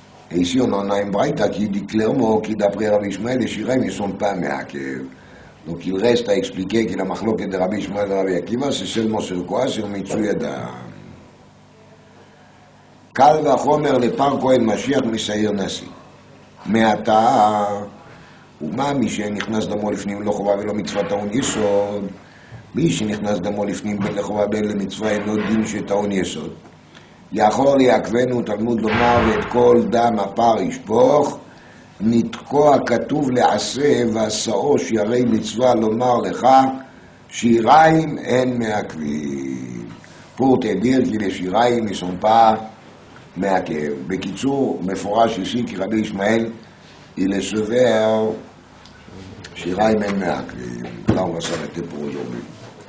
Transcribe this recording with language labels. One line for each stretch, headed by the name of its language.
French: Et ici, on en a une braïta qui dit clairement que d'après Rabbi Ishmael, les Shiraim, ils ne sont pas meakev. Donc il reste à expliquer que la machloket de Rabbi Ishmael et Rabbi Akiva, c'est seulement sur quoi? Sur Mitzvah Adam. Kal vachomer le par Kohen Mashiach Misaïr Nasi.
Hebrew: מעתה, ומה מי שנכנס דמו לפנים לא חובה ולא מצווה טעון יסוד? מי שנכנס דמו לפנים בין לחובה בין למצווה אינו דין שטעון יסוד. יכול יעכבנו תלמוד לומר ואת כל דם הפר ישפוך, נתקוע כתוב לעשה ועשאו שירי מצווה לומר לך, שיריים אין מעכבים.
French: pour te dire que les שיריים ne sont pas מעכב.
Hebrew: בקיצור, מפורש אישי כי רבי ישמעאל
French: il est sévère,
Hebrew: שיריים אין מעכבים.
French: Là on va s'arrêter pour aujourd'hui.